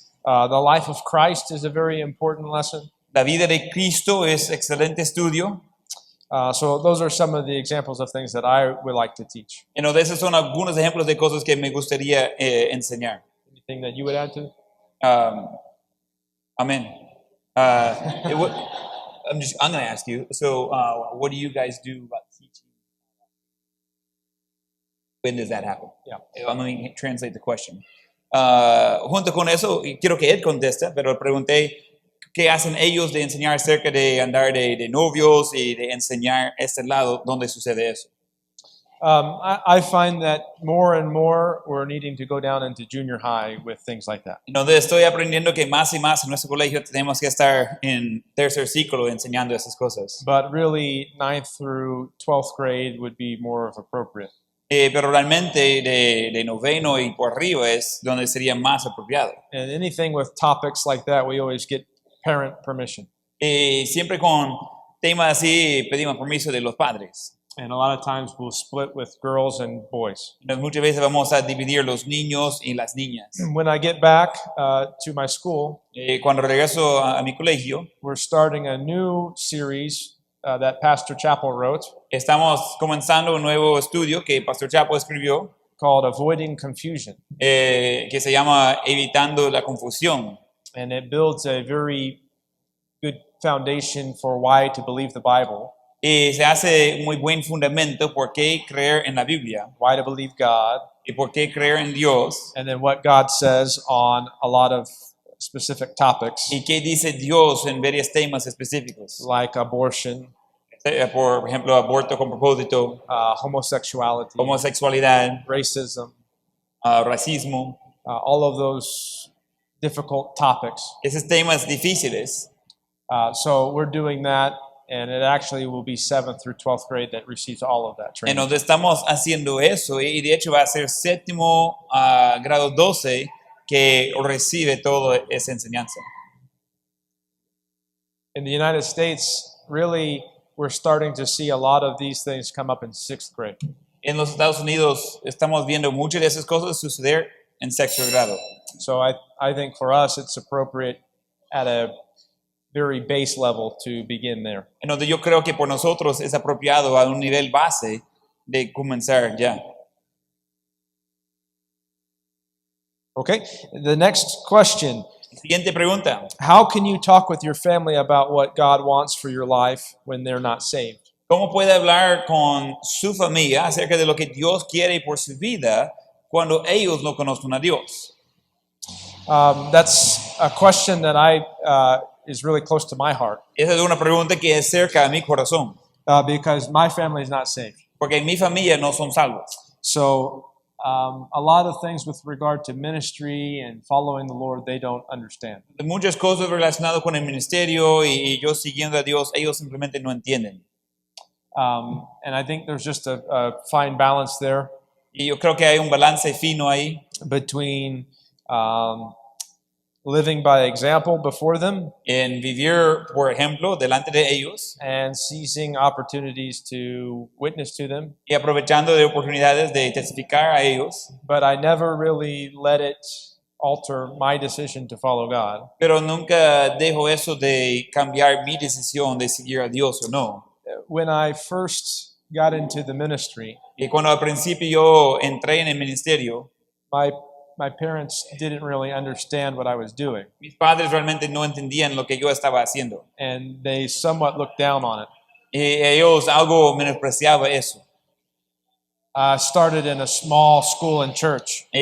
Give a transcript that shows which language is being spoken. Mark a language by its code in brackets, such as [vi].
[en] The life of Christ is a very important lesson. [es] La vida de Cristo es excelente estudio. [en] So those are some of the examples of things that I would like to teach. [es] Esos son algunos ejemplos de cosas que me gustaría enseñar. [en] Anything that you would add to? Amen. I'm going to ask you. So, what do you guys do about teaching? When does that happen? Yeah. Let me translate the question. [es] Junto con eso, quiero que él conteste, pero pregunté qué hacen ellos de enseñar acerca de andar de novios y de enseñar este lado donde sucede eso. [en] I find that more and more we're needing to go down into junior high with things like that. [es] Donde estoy aprendiendo que más y más en nuestro colegio tenemos que estar en tercer ciclo enseñando esas cosas. [en] But really, 9th through 12th grade would be more of appropriate. [es] Pero realmente de noveno y por arriba es donde sería más apropiado. [en] And anything with topics like that, we always get parent permission. [es] Siempre con temas así pedimos permiso de los padres. [en] And a lot of times we'll split with girls and boys. [es] Muchas veces vamos a dividir los niños y las niñas. [en] When I get back to my school, [es] Cuando regreso a mi colegio, [en] we're starting a new series that Pastor Chappell wrote. [es] Estamos comenzando un nuevo estudio que Pastor Chapo escribió [en] called Avoiding Confusion. [es] Que se llama Evitando la Confusión. [en] And it builds a very good foundation for why to believe the Bible. [es] Y se hace un muy buen fundamento por qué creer en la Biblia. [en] Why to believe God. [es] Y por qué creer en Dios. [en] And then what God says on a lot of specific topics. [es] Y qué dice Dios en varios temas específicos. [en] Like abortion. [es] Por ejemplo, aborto con propósito. [en] Homosexuality. [es] Homosexualidad. [en] Racism. [es] Racismo. [en] All of those difficult topics. [es] Esos temas difíciles. [en] So we're doing that, and it actually will be 7th through 12th grade that receives all of that training. [es] Entonces estamos haciendo eso y de hecho va a ser 7º grado 12 que recibe toda esa enseñanza. [en] In the United States, really, we're starting to see a lot of these things come up in 6th grade. [es] En los Estados Unidos estamos viendo muchas de esas cosas suceder en 6º grado. [en] So I think for us it's appropriate at a very base level to begin there. [es] Entonces yo creo que por nosotros es apropiado a un nivel base de comenzar ya. [en] Okay, the next question. [es] Siguiente pregunta. [en] How can you talk with your family about what God wants for your life when they're not saved? [es] ¿Cómo puede hablar con su familia acerca de lo que Dios quiere por su vida cuando ellos no conocen a Dios? [en] That's a question that is really close to my heart [es] Esa es una pregunta que es cerca de mi corazón, [en] because my family is not saved. [es] porque en mi familia no son salvos. [en] So a lot of things with regard to ministry and following the Lord, they don't understand. [es] Muchas cosas relacionadas con el ministerio y yo siguiendo a Dios, ellos simplemente no entienden. [en] And I think there's just a fine balance there [es] Y yo creo que hay un balance fino ahí [en] between living by example before them [es] en vivir, por ejemplo, delante de ellos [en] and seizing opportunities to witness to them. [es] y aprovechando de oportunidades de testificar a ellos, [en] But I never really let it alter my decision to follow God. [es] pero nunca dejo eso de cambiar mi decisión de seguir a Dios o no. [en] When I first got into the ministry, [es] Y cuando al principio yo entré en el ministerio, [en] my parents didn't really understand what I was doing, [es] mis padres realmente no entendían lo que yo estaba haciendo. [en] and they somewhat looked down on it. [es] Y ellos algo menospreciaban eso. [en] I started in a small school and church,